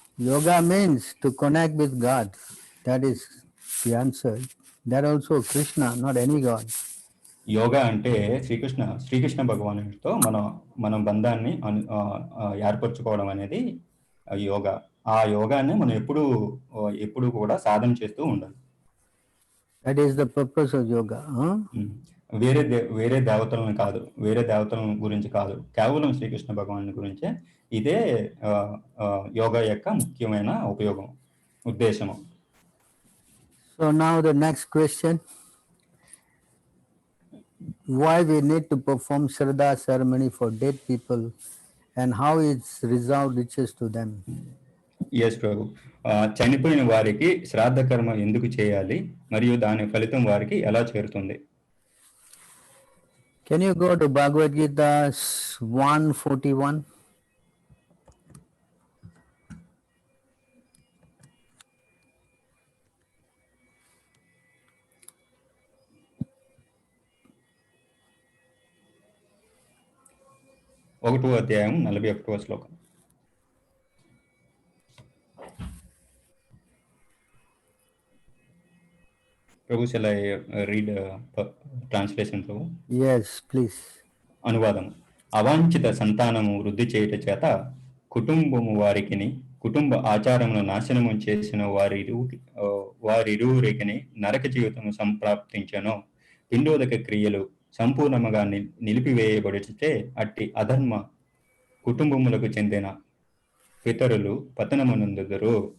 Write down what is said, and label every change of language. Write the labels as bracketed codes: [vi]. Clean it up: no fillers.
[en] Yoga means to connect with God. That is the answer. That also Krishna, not any God. [te] Yoga అంటే శ్రీకృష్ణ భగవానుడితో మనం బంధాన్ని ఏర్పరచుకోవడం అనేది యోగా. ఆ యోగాన్ని మనం ఎప్పుడు కూడా సాధన చేస్తూ ఉండాలి. [en] That is the purpose of yoga. Huh? [te] వేరే దేవతలను కాదు, వేరే దేవతల గురించి కాదు, కేవలం శ్రీకృష్ణ భగవాను గురించే. ఇదే యోగా యొక్క ముఖ్యమైన ఉద్దేశము. [en] So now the next question. Why we need to perform Shraddha ceremony for dead people and how its result reaches to them? Yes, Prabhu. [te] చనిపోయిన వారికి శ్రాద్ధ కర్మ ఎందుకు చేయాలి మరియు దాని ఫలితం వారికి ఎలా చేరుతుంది? [en] Can you go to Bhagavad Gita 141? [te] ఒకటో అధ్యాయం 41వ శ్లోకం. [en] Prabhu, shall I read translation, Prabhu? Yes, please. [te] అనువాదం. అవాంఛిత సంతానము వృద్ధి చేయుట చేత కుటుంబము వారికిని కుటుంబ ఆచారమును నాశనము చేసిన వారిరువురికిని నరక జీవితము సంప్రాప్తించెను. పిండోదక క్రియలు సంపూర్ణముగా నిలిపివేయబడితే అట్టి అధర్మ కుటుంబములకు చెందిన పితరులు పతనమునందుదురు.